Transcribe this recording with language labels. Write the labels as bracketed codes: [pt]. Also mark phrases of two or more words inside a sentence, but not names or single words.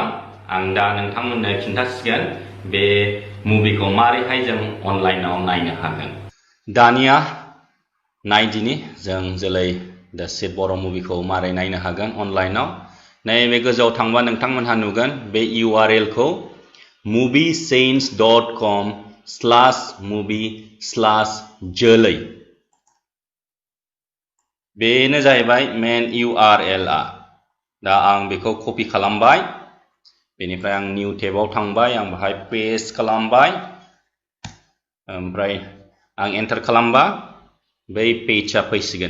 [brx] आं दा नोंथांमोननो खिन्थासिगोन बे मुभिखौ मारैहाय जों अनलाइनाव नायनो हागोन। दानिया नायदिनि जों जोलै दासित बर' मुभिखौ मारै नायनो हागोन अनलाइनाव। नैबे गोजौआव थांबा नोंथांमोनहा नुगोन बे URL खौ moviesense.com/movie/जोलै। बेनो जाहैबाय [en] main URL [brx] आ। दा आं बेखौ कपि खालामबाय, बेनिफ्राय आं [en] new tab [brx] थांबाय, आं बाहाय पेस्ट खालामबाय, ओमफ्राय आं एन्टार खालामबा बै पेजआ फैसिगोन।